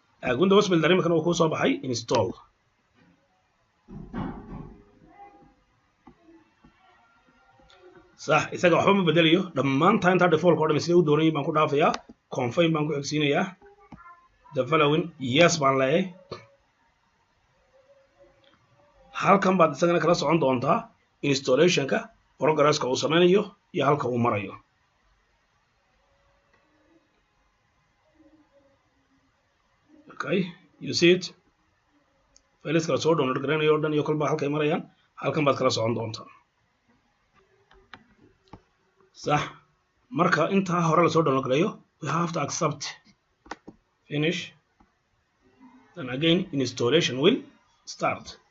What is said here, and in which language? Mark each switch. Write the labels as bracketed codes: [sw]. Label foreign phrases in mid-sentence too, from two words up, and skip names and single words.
[so] Windows Builder imika uu ku soo baxay install صح isaga waxba ma bedelayo dhammaantaan inta default oo dhan sidii u doonayay baan ku dhaafayaa confirm baan ku xigsiinayaa [en] the following yes [so] baan leeyahay halkan baad isagana kala socon doontaa installation-ka progress-ka uu sameynayo iyo halka uu marayo [en] okay you see it files [so] kala soo download garanayo dhan iyo kolba halka ay marayaan halkan baad kala socon doontaa صح marka inta hore la soo download garayo [en] we have to accept finish then again installation will start